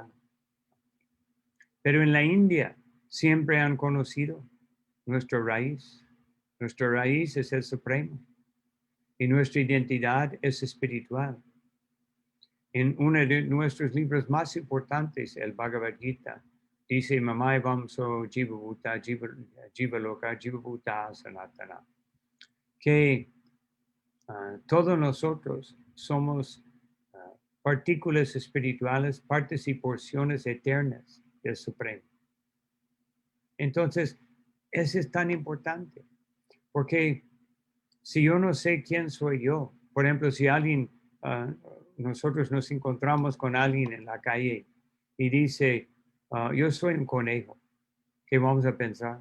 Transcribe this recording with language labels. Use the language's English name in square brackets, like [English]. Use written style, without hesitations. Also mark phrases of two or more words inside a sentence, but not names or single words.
[Spanish] Pero en la India siempre han conocido nuestra raíz. Nuestra raíz es el Supremo y nuestra identidad es espiritual. En uno de nuestros libros más importantes, el Bhagavad Gita, dice [Sanskrit] Mamai Vamso Jiva Bhuta, Jiva Loka, Jiva Bhuta Sanatana, [Spanish] que todos nosotros somos partículas espirituales, partes y porciones eternas del Supremo. Entonces, eso es tan importante, porque si yo no sé quién soy yo, por ejemplo, si alguien, nosotros nos encontramos con alguien en la calle y dice, yo soy un conejo, ¿qué vamos a pensar?